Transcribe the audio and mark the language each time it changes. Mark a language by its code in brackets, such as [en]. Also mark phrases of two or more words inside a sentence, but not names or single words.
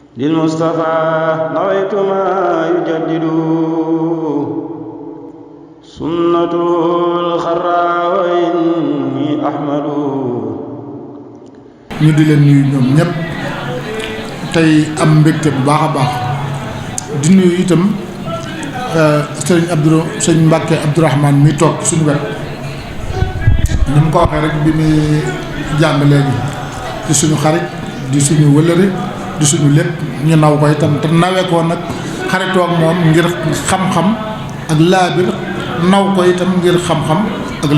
[ar] للمصطفى نويت ما يجدد سنة الخرى وإني أحمد. [wo] ñu di leen nuyu ñoom ñëpp tey am mbégte bu baax a baax di nuyu itam sëñ Mbàkke Abdourahmane mi toog suñu wet ni mu ko waxee rek bi muy jàng léegi di suñu xarit di suñu wëllëre di suñu lépp ñu naw ko itam te nawee ko nag xaritoo ak moom ngir xam-xam ak laabir naw ko itam ngir xam-xam ak